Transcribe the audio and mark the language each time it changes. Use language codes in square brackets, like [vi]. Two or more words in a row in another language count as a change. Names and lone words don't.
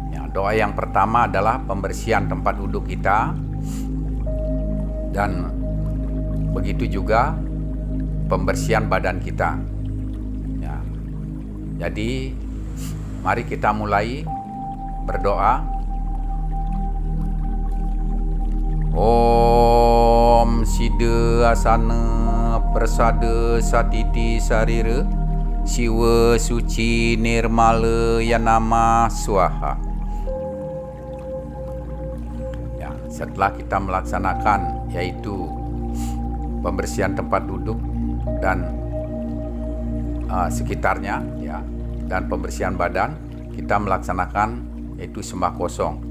[id] doa yang pertama adalah pembersihan tempat duduk kita, dan begitu juga pembersihan badan kita. Ya. Jadi mari kita mulai berdoa. [sa] Om Sida Asana Persada Satiti Sarira Siwa Suci Nirmala Yanama Swaha. [id] Ya, setelah kita melaksanakan yaitu pembersihan tempat duduk dan sekitarnya, ya, dan pembersihan badan, kita melaksanakan yaitu sembah kosong.